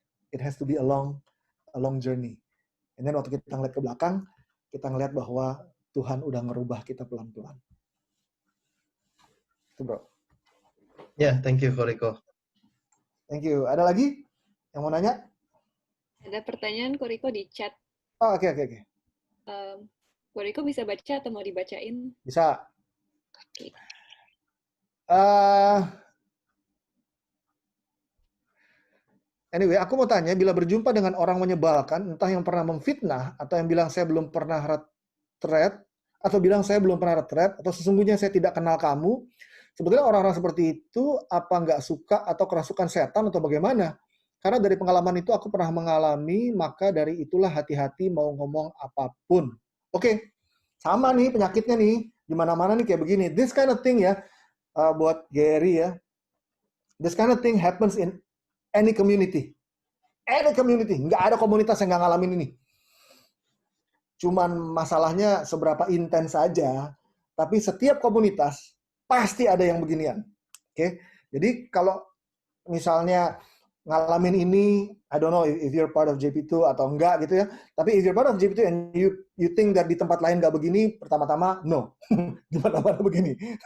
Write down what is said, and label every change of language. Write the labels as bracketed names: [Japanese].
[English] It has to be a long journey. [Indonesian] And then waktu kita ngeliat ke belakang, kita ngeliat bahwa Tuhan udah ngerubah kita pelan-pelan. Itu bro. [English] Ya, thank you Koriko. Thank you. [Indonesian] Ada lagi yang mau nanya? Ada pertanyaan Koriko di chat. Oh, oke. Koriko bisa baca atau mau dibacain? Bisa. Oke. Anyway, aku mau tanya, bila berjumpa dengan orang menyebalkan, entah yang pernah memfitnah, atau yang bilang saya belum pernah retret, atau bilang saya belum pernah retret, atau sesungguhnya saya tidak kenal kamu, sebetulnya orang-orang seperti itu apa nggak suka atau kerasukan setan atau bagaimana? Karena dari pengalaman itu aku pernah mengalami, maka dari itulah hati-hati mau ngomong apapun. Oke, sama nih penyakitnya nih, di mana-mana nih kayak begini. [English] This kind of thing ya, [Indonesian] buat Gary ya, [English] this kind of thing happens in any community. Any community. [Indonesian] Nggak ada komunitas yang nggak ngalamin ini. Cuman masalahnya seberapa intens saja, tapi setiap komunitas pasti ada yang beginian. Oke? Jadi kalau misalnya ngalamin ini, [English] I don't know if you're part of JP2 [Indonesian] atau enggak gitu ya, tapi [English] if you're part of JP2 and you think that [Indonesian] di tempat lain nggak begini, pertama-tama, no. Di mana-mana begini.